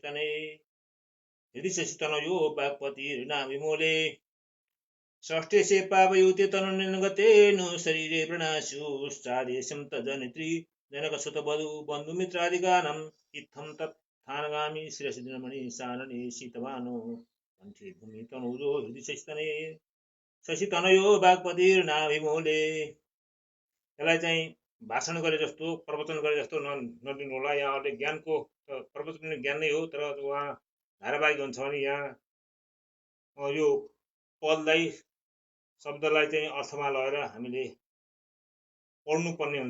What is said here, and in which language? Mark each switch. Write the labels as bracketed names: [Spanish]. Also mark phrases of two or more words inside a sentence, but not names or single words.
[Sanskrit] शशितनयो वाक्पतिर्नाभिमूले षष्ठेशे पापयुक्ते तनुनिधनगते नु शरीरे प्रणास्युश्चादेशं तज्जनित्री जनकसुतवधू बन्धुमित्रादिकानाम् इत्थं तत्थानगामी शिरसि दिनमणिशानने शीतभानो कण्ठे भूमि तनूजो हृदि शशितनयो वाक्पतिर्नाभिमूले। [Nepali] यसलाई चाहिँ भाषण गरे जस्तो, प्रवचन गरे जस्तो नदिनु होला। यहाँहरूले ज्ञानको प्रवचन पनि ज्ञान नै हो, तर उहाँ धारावाहिक हुन्छ भने यहाँ यो पदलाई शब्दलाई चाहिँ अर्थमा लगाएर हामीले पढ्नुपर्ने हुन्छ।